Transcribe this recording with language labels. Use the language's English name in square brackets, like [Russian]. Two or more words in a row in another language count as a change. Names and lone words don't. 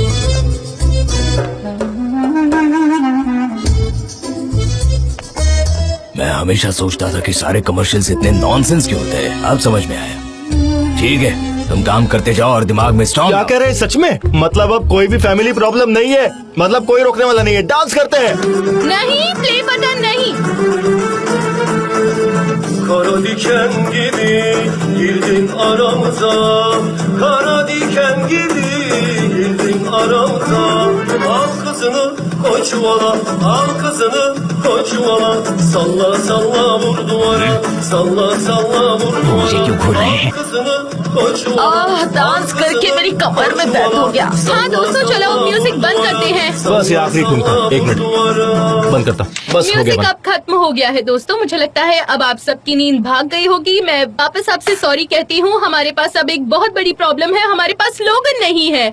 [Hindi] मैं हमेशा सोचता था कि सारे कमर्शियल्स इतने नॉनसेंस क्यों होते हैं, अब समझ में आया। ठीक है, तुम काम करते जाओ और दिमाग में स्टॉर्म। क्या कह रहे हैं सच में? मतलब अब कोई भी [English] family problem [Hindi] नहीं है, मतलब कोई रोकने वाला नहीं है, डांस करते हैं। नहीं, [English] play button [Hindi] नहीं। [Turkish] Kara diken gibi girdin aramıza. Kara diken gibi girdin aramıza. Al kızını koy çuvala, al kızını koy çuvala. Salla salla vur duvara, salla salla vur [Hindi] मुझे क्यों घूर रहे हैं? [Turkish] Al kızını koy çuvala. [Hindi] डांस करके मेरी कमर में दर्द हो गया। हाँ दोस्तों, चलो अब म्यूजिक बंद करते हैं। बस ये आखिरी धुन था, एक मिनट बंद करता हूँ। बस हो गया म्यूजिक बंद। अब खत्म हो गया है दोस्तों। मुझे लगता है अब आप सबकी नींद भाग गई होगी। मैं वापस आपसे सॉरी कहती हूँ। हमारे पास अब एक बहुत बड़ी प्रॉब्लम है, हमारे पास स्लोगन नहीं है।